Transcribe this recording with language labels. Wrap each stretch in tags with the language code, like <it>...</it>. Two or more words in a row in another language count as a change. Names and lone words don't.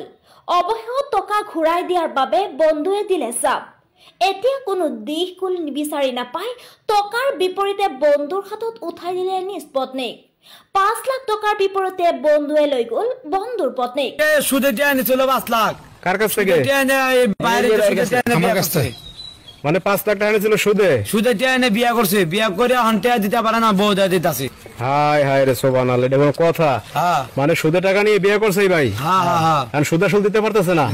<as>অৱশেষত টকা ঘূৰাই দিয়াৰ বাবে বন্ধুৱে দিলে চাপ। এতিয়া কোনো দিশ কুল বিচাৰি নাপায় টকাৰ বিপৰীতে বন্ধুৰ হাতত উঠাই দিলে নিজ পত্নীক। ৫ লাখ টকাৰ বিপৰীতে বন্ধুৱে লৈ গ'ল বন্ধুৰ পত্নীক। সুদে দিয়ে আনিছিল ৫ লাখ।</as> <bn>কার কাছ থেকে? আমার কাছ থেকে। মানে ৫ লাখ টাকা ছিল সুদে? সুদে দিয়ে এনে বিয়া করছে, বিয়া করে হন্তে দিতে পারে না, বউ দিতে আছে। হাই হাই রে সুবহানাল্লাহ, এটা কোনো কথা? মানে সুদে টাকা নিয়ে বিয়ে করছে ভাই? হ্যাঁ হ্যাঁ হ্যাঁ। আর সুদ আসল দিতে পারতেছে না?</bn>